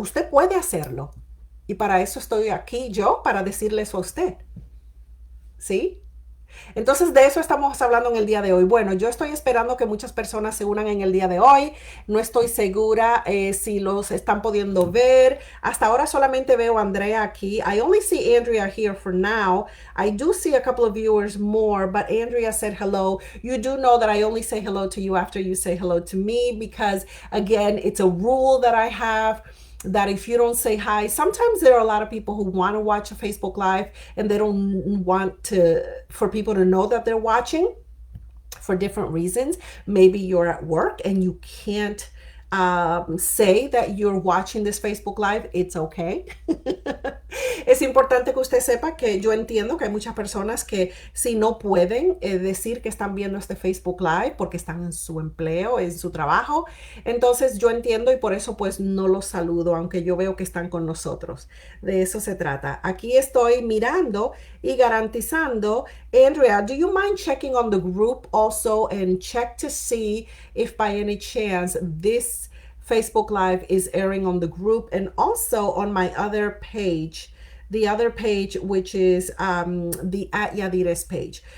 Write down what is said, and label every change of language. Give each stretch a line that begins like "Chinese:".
Spanish: Usted puede hacerlo. Y para eso estoy aquí yo, para decirle eso a usted. ¿Sí? Entonces de eso estamos hablando en el día de hoy. Bueno, yo estoy esperando que muchas personas se unan en el día de hoy. No estoy segura si los están pudiendo ver. Hasta ahora solamente veo a Andrea aquí.
English: I only see Andrea here for now. I do see a couple of viewers more, but Andrea said hello. You do know that I only say hello to you after you say hello to me, because again, it's a rule that I have, that if you don't say hi, sometimes there are a lot of people who want to watch a Facebook Live and they don't want for people to know that they're watching for different reasons. Maybe you're at work and you can't say that you're watching this Facebook Live. It's okay.
Spanish: Es importante que usted sepa que yo entiendo que hay muchas personas que si no pueden decir que están viendo este Facebook Live porque están en su empleo, en su trabajo. Entonces yo entiendo y por eso pues no los saludo, aunque yo veo que están con nosotros. De eso se trata. Aquí estoy mirando y garantizando.
English: Andrea, do you mind checking on the group also and check to see if by any chance this Facebook Live is airing on the group and also on my other page, the other page, which is the @Yadires page.